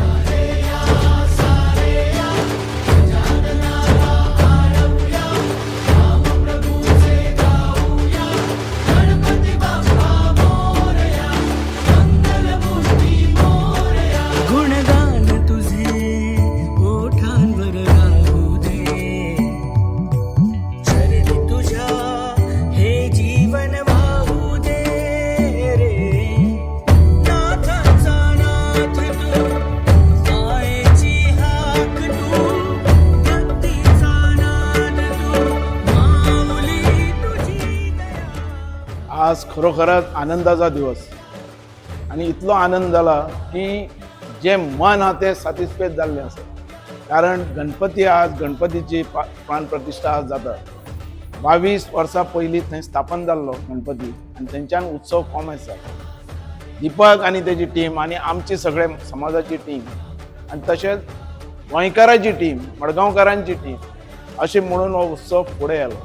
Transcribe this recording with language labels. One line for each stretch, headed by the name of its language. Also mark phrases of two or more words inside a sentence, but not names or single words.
Marathi: गुणगान तुझे ओठांवर राहू दे, चरणी तुझ्या हे जीवन वाहू दे रे. नाथांचा नाथ तू, मायेची हाक तू, भक्तीचा नाद तू, माऊली तुझी दया.
Konkani: आज खरोखरच आनंदाचा दिवस आणि इतलो आनंद जाला की जे मन हा ते सॅटिस्फायड जाल्लें आसा. कारण गणपती आज गणपतीची प्राण प्रतिश्ठा आज जाता. 22 वर्सां पयलीं थंय स्थापन जाल्लो गणपती आनी थंयच्यान उत्सव कॉमेस जाला. दीपक आनी तेजी टीम आनी आमची सगळे समाजाची टीम आनी तशेंच गोंयकारांची टीम, मडगांवकारांची टीम अशें म्हणून हो उत्सव फुडें येयलो.